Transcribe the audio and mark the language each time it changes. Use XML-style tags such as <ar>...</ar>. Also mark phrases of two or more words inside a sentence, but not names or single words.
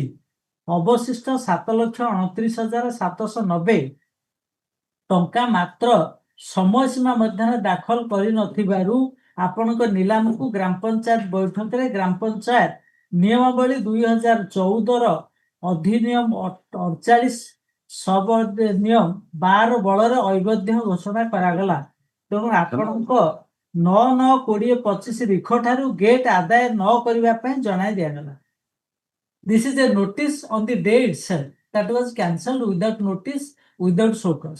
<or>ଅବଶିଷ୍ଟ 7,29,790 ଟଙ୍କା ମାତ୍ର ସମୟସୀମା ମଧ୍ୟରେ ଦାଖଲ କରିନଥିବାରୁ ଆପଣଙ୍କ ନିଲାମକୁ ଗ୍ରାମ ପଞ୍ଚାୟତ ବୈଠକରେ ଗ୍ରାମ ପଞ୍ଚାୟତ ନିୟମାବଳୀ 2014ର ଅଧିନିୟମ 48 ସବ ନିୟମ 12 ବଳରେ ଅବୈଧ ଘୋଷଣା କରାଗଲା। ତେଣୁ ଆପଣଙ୍କ 9/9/2025 ରିଖ ଠାରୁ ଗେଟ୍ ଆଦାୟ ନ କରିବା ପାଇଁ ଜଣାଇ ଦିଆଗଲା।</or> <en>This is a notice on the day itself that was cancelled without notice, without show cause.</en>